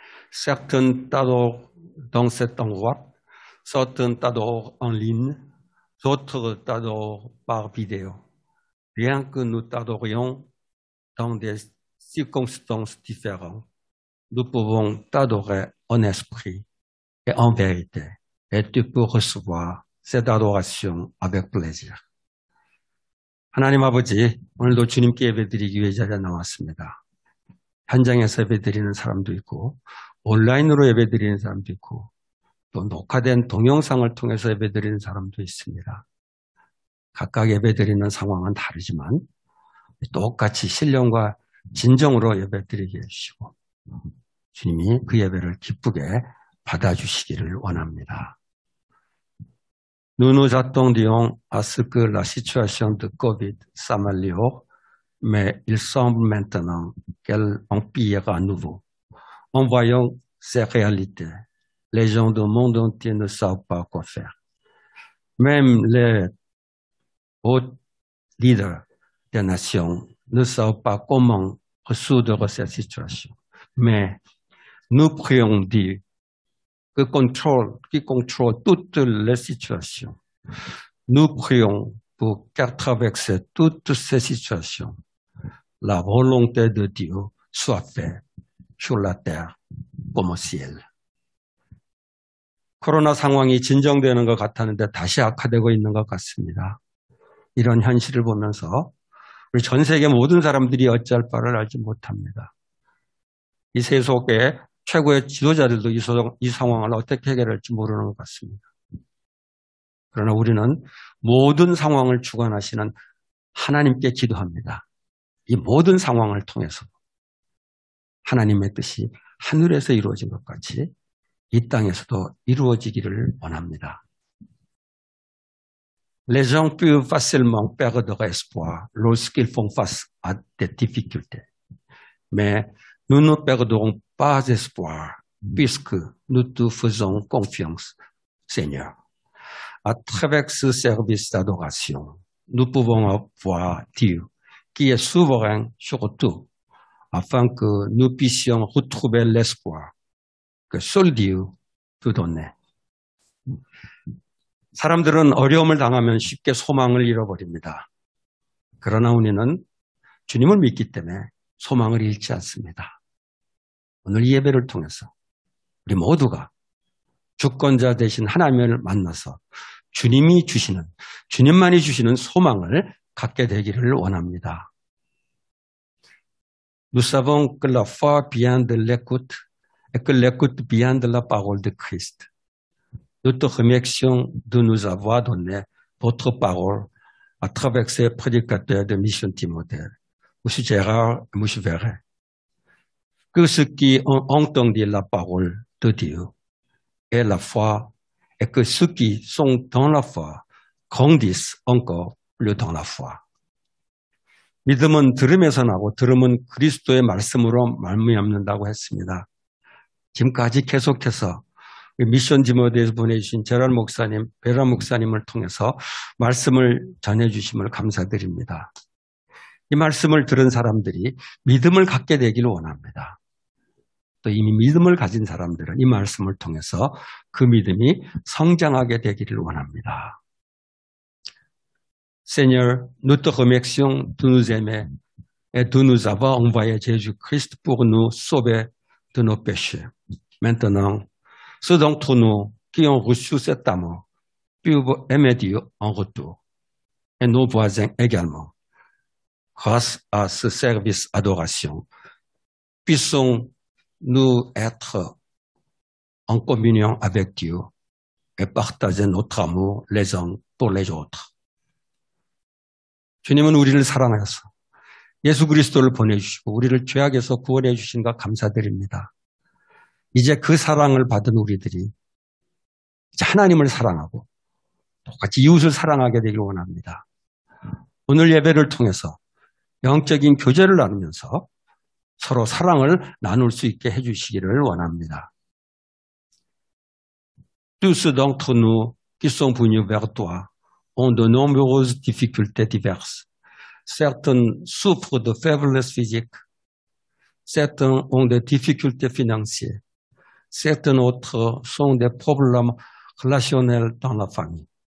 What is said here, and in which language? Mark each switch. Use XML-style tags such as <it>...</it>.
<fr>Certains t'adorent dans cet endroit, certains t'adorent en ligne, d'autres t'adorent par vidéo. Bien que nous t'adorions dans des circonstances différentes, nous pouvons t'adorer en esprit et en vérité. Et tu peux recevoir cette adoration avec plaisir.</fr> <ko>하나님 아버지, 오늘도 주님께 예배드리기 위해 자리에 나왔습니다. 현장에서 예배드리는 사람도 있고 온라인으로 예배드리는 사람도 있고 또 녹화된 동영상을 통해서 예배드리는 사람도 있습니다. 각각 예배드리는 상황은 다르지만 똑같이 신령과 진정으로 예배드리게 해주시고 주님이 그 예배를 기쁘게 받아주시기를 원합니다.</ko> <fr>Nous nous attendions à ce que la situation de Covid s'améliore, mais il semble maintenant qu'elle empire à nouveau. En voyant ces réalités, les gens du monde entier ne savent pas quoi faire. Même les hauts leaders des nations ne savent pas comment résoudre cette situation. Mais nous prions Dieu qui contrôle toutes les situations. Nous prions pour qu'à travers toutes ces situations, la volonté de Dieu soit faite sur la terre comme au ciel.</fr> <ko>코로나 상황이 진정되는 것 같았는데 다시 악화되고 있는 것 같습니다. 이런 현실을 보면서 우리 전 세계 모든 사람들이 어찌할 바를 알지 못합니다. 이 세속의 최고의 지도자들도 이 상황을 어떻게 해결할지 모르는 것 같습니다. 그러나 우리는 모든 상황을 주관하시는 하나님께 기도합니다. 이 모든 상황을 통해서 하나님의 뜻이 하늘에서 이루어진 것 같이 이 땅에서도 이루어지기를 원합니다.</ko> <fr>Les gens peuvent facilement perdre espoir lorsqu'ils font face à des difficultés. Mais nous ne perdrons pas espoir puisque nous te faisons confiance, Seigneur. À travers ce service d'adoration, nous pouvons voir Dieu qui est souverain sur tout, afin que nous puissions retrouver l'espoir que seul Dieu peut donner.</fr> <ko>사람들은 어려움을 당하면 쉽게 소망을 잃어버립니다. 그러나 우리는 주님을 믿기 때문에 소망을 잃지 않습니다. 오늘 이 예배를 통해서 우리 모두가 주권자 되신 하나님을 만나서 주님만이 주시는 소망을 갖게 되기를 원합니다.</ko> <fr>Nous savons que la foi vient de l'écoute et que l'écoute vient de la parole de Christ. Nous te remercions de nous avoir donné votre parole à travers ces prédicateurs de Mission Timothée, M. Gérard et M. Verret. Que ceux qui ont entendu la parole de Dieu aient la foi et que ceux qui sont dans la foi grandissent encore plus dans la foi.</fr> <ko>믿음은 들음에서 나고 들음은 그리스도의 말씀으로 말미암는다고 했습니다. 지금까지 계속해서 미션 지모대에서 보내주신 제랄 목사님, 베라 목사님을 통해서 말씀을 전해주심을 감사드립니다. 이 말씀을 들은 사람들이 믿음을 갖게 되기를 원합니다. 또 이미 믿음을 가진 사람들은 이 말씀을 통해서 그 믿음이 성장하게 되기를 원합니다.</ko> <fr>Seigneur, nous te remercions de nous aimer et de nous avoir envoyé Jésus-Christ pour nous sauver de nos péchés. Maintenant, ceux d'entre nous qui ont reçu cet amour peuvent aimer Dieu en retour, et nos voisins également. Grâce à ce service adoration, puissons-nous être en communion avec Dieu et partager notre amour les uns pour les autres.</fr> <ko>주님은 우리를 사랑하셔서 예수 그리스도를 보내주시고 우리를 죄악에서 구원해 주신 것 감사드립니다. 이제 그 사랑을 받은 우리들이 이제 하나님을 사랑하고 똑같이 이웃을 사랑하게 되길 원합니다. 오늘 예배를 통해서 영적인 교제를 나누면서 서로 사랑을 나눌 수 있게 해주시기를 원합니다.</ko> <fr>Tous d'entre nous qui sont venus vers toi ont de nombreuses difficultés diverses. Certains souffrent de faiblesse physique, certains ont des difficultés financières, certains autres sont des problèmes relationnels dans la famille.</fr>